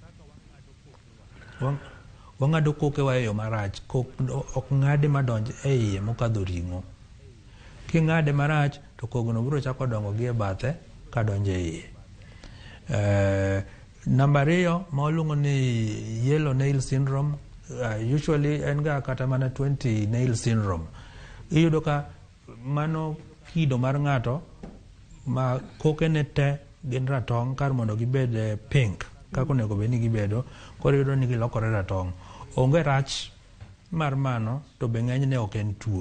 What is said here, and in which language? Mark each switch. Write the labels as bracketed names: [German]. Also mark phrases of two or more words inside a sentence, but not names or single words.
[Luo (Kenya and Tanzania)] Wang'ado kokewa e yo marach. Ok ng'ade madonje e iye mokadho ring'o. King'ade marach, to kogno biro chako dongo gi e bathe kadonje e iye. Namba 2 ma waluongo ni [English] yellow nail syndrome, usually [Luo (Kenya and Tanzania)] en ga kata mana 20 [English] nail syndrome. [Luo (Kenya and Tanzania)] Iyudo ka mano kido mar ng'ato ma kokene te gin ratong' kar mondo gibed pink kaka onego bed ni gibedo, koro iyudo ni gilokore ratong'. Onge rach mar mano, to be ng'enyne ok en tuo.